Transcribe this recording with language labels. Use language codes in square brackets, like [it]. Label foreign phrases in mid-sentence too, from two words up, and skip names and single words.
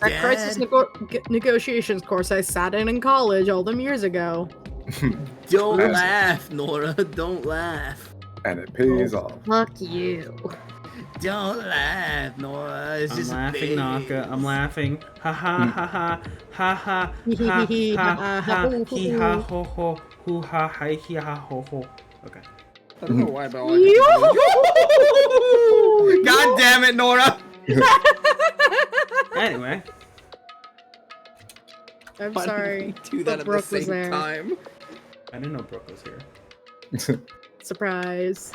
[en] That crisis negotiations course I sat in college all them years ago. Don't Yes. laugh, Nora. Don't laugh. And it pays off. Fuck you. Don't laugh, Nora. It's I'm just laughing, a phase. Naka. I'm laughing. Ha ha ha ha ha ha ha ha ha hee ha ho ho hoo ha hi hee ha ho ho. Okay. I don't know why, but all I can God damn it, Nora! Anyway, I'm Why did sorry. we do that but at Brooke the was same there. time? I didn't know Brooke was here. Surprise.